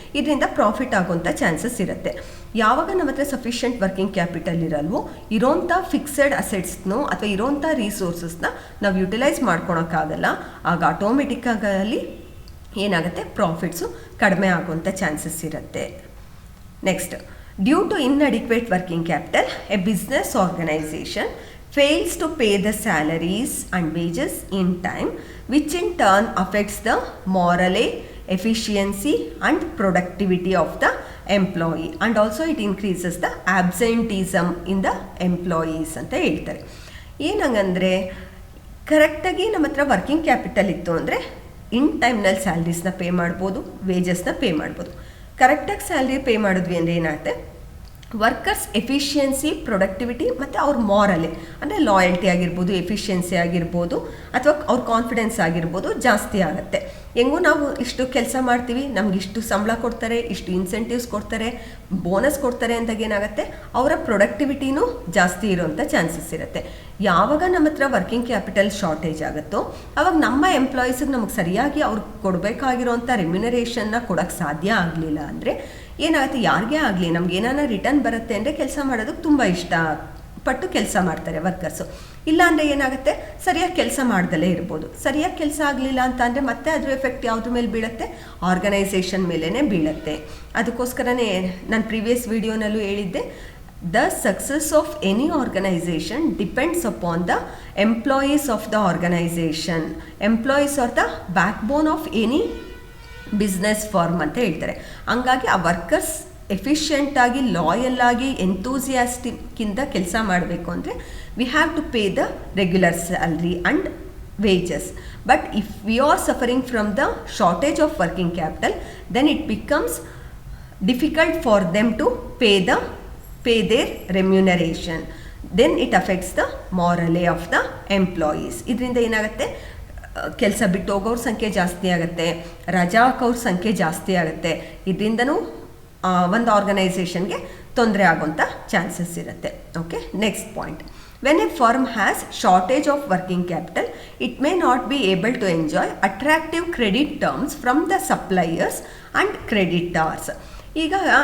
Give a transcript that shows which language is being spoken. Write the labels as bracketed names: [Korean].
[Kannada] ಇದರಿಂದ profit ಆಗೋಂಥ chances ಇರುತ್ತೆ. ಯಾವಾಗ ನಮ್ಮ ಹತ್ರ ಸಫಿಷಿಯೆಂಟ್ ವರ್ಕಿಂಗ್ ಕ್ಯಾಪಿಟಲ್ ಇರಲ್ವೋ ಇರೋಂಥ ಫಿಕ್ಸೆಡ್ ಅಸೆಟ್ಸ್ನೋ ಅಥವಾ ಇರೋಂಥ ರಿಸೋರ್ಸಸ್ನ ನಾವು ಯುಟಿಲೈಸ್ ಮಾಡ್ಕೊಳಕ್ಕಾಗಲ್ಲ. ಆಗ ಆಟೋಮೆಟಿಕ್ಕಾಗಲಿ ಏನಾಗುತ್ತೆ, ಪ್ರಾಫಿಟ್ಸು ಕಡಿಮೆ ಆಗುವಂಥ ಚಾನ್ಸಸ್ ಇರುತ್ತೆ. [English] next, due to inadequate working capital, a business organization fails to pay the salaries and wages in time, which in turn affects the morale, efficiency and productivity of the employee, and also it increases the absenteeism in the employees [Kannada] ಅಂತ ಹೇಳ್ತಾರೆ. ಏನಂಗಂದರೆ, ಕರೆಕ್ಟಾಗಿ ನಮ್ಮ ಹತ್ರ working capital ಇತ್ತು ಅಂದರೆ ಇನ್ ಟೈಮ್ನಲ್ಲಿ ಸ್ಯಾಲ್ರೀಸ್ನ pay ಮಾಡ್ಬೋದು, ವೇಜಸ್ನ pay ಮಾಡ್ಬೋದು. ಕರೆಕ್ಟಾಗಿ ಸ್ಯಾಲ್ರಿ ಪೇ ಮಾಡಿದ್ವಿ ಅಂದರೆ ಏನಾಗುತ್ತೆ, ವರ್ಕರ್ಸ್ ಎಫಿಷಿಯನ್ಸಿ, ಪ್ರೊಡಕ್ಟಿವಿಟಿ ಮತ್ತು ಅವ್ರ ಮಾರಲೆ ಅಂದರೆ ಲಾಯಲ್ಟಿ ಆಗಿರ್ಬೋದು, ಎಫಿಷಿಯನ್ಸಿ ಆಗಿರ್ಬೋದು ಅಥವಾ ಅವ್ರ ಕಾನ್ಫಿಡೆನ್ಸ್ ಆಗಿರ್ಬೋದು ಜಾಸ್ತಿ ಆಗುತ್ತೆ. ಹೆಂಗೂ ನಾವು ಇಷ್ಟು ಕೆಲಸ ಮಾಡ್ತೀವಿ, ನಮ್ಗೆ ಇಷ್ಟು ಸಂಬಳ ಕೊಡ್ತಾರೆ, ಇಷ್ಟು ಇನ್ಸೆಂಟಿವ್ಸ್ ಕೊಡ್ತಾರೆ, ಬೋನಸ್ ಕೊಡ್ತಾರೆ ಅಂದಾಗ ಏನಾಗುತ್ತೆ, ಅವರ ಪ್ರೊಡಕ್ಟಿವಿಟಿನೂ ಜಾಸ್ತಿ ಇರೋವಂಥ ಚಾನ್ಸಸ್ ಇರುತ್ತೆ. ಯಾವಾಗ ನಮ್ಮ ಹತ್ರ ವರ್ಕಿಂಗ್ ಕ್ಯಾಪಿಟಲ್ ಶಾರ್ಟೇಜ್ ಆಗುತ್ತೋ ಆವಾಗ ನಮ್ಮ ಎಂಪ್ಲಾಯೀಸಿಗೆ ನಮಗೆ ಸರಿಯಾಗಿ ಅವ್ರಿಗೆ ಕೊಡಬೇಕಾಗಿರೋಂಥ ರೆಮ್ಯುನರೇಷನ್ನ ಕೊಡೋಕ್ಕೆ ಸಾಧ್ಯ ಆಗಲಿಲ್ಲ ಅಂದರೆ ಏನಾಗುತ್ತೆ, ಯಾರಿಗೇ ಆಗಲಿ ನಮ್ಗೆ ಏನಾನ ರಿಟರ್ನ್ ಬರುತ್ತೆ ಅಂದರೆ ಕೆಲಸ ಮಾಡೋದಕ್ಕೆ ತುಂಬ ಇಷ್ಟಪಟ್ಟು ಕೆಲಸ ಮಾಡ್ತಾರೆ ವರ್ಕರ್ಸು. ಇಲ್ಲಾಂದರೆ ಏನಾಗುತ್ತೆ, ಸರಿಯಾಗಿ ಕೆಲಸ ಮಾಡ್ದಲೇ ಇರ್ಬೋದು. ಸರಿಯಾಗಿ ಕೆಲಸ ಆಗಲಿಲ್ಲ ಅಂತ ಅಂದರೆ ಮತ್ತೆ ಅದ್ರ ಎಫೆಕ್ಟ್ ಯಾವುದ್ರ ಮೇಲೆ ಬೀಳುತ್ತೆ, ಆರ್ಗನೈಸೇಷನ್ ಮೇಲೇ ಬೀಳುತ್ತೆ. ಅದಕ್ಕೋಸ್ಕರನೇ ನಾನು ಪ್ರೀವಿಯಸ್ ವಿಡಿಯೋನಲ್ಲೂ ಹೇಳಿದ್ದೆ, [English] the success of any organization depends upon the employees of the organization. Employees are the backbone of any business firm [Kannada] ಅಂತ ಹೇಳ್ತಾರೆ. ಹಂಗಾಗಿ ಆ ವರ್ಕರ್ಸ್ ಎಫಿಷಿಯೆಂಟಾಗಿ, ಲಾಯಲ್ ಆಗಿ, ಎಂತೂಸಿಯಾಸ್ಟಿಕ್ಕಿಂದ ಕೆಲಸ ಮಾಡಬೇಕು ಅಂದರೆ [English] We have to pay the regular salary and wages. But if we are suffering from the shortage of working capital, then it becomes difficult for them to pay their remuneration. Then it affects the morale of the employees. [Kannada] ಇದರಿಂದ ಏನಾಗುತ್ತೆ, ಕೆಲಸ ಬಿಟ್ಟು ಹೋಗೋರ ಸಂಖ್ಯೆ ಜಾಸ್ತಿ ಆಗುತ್ತೆ, ರಜಾ ಹಾಕೋರ ಸಂಖ್ಯೆ ಜಾಸ್ತಿ ಆಗುತ್ತೆ. ಇದರಿಂದನೂ ಒಂದು ಆರ್ಗನೈಸೇಷನ್ಗೆ ತೊಂದರೆ ಆಗೋಂಥ ಚಾನ್ಸಸ್ ಇರುತ್ತೆ. [English] Okay, next point, when a firm has shortage of working capital, it may not be able to enjoy attractive credit terms from the suppliers and creditors. [Kannada] ಈಗ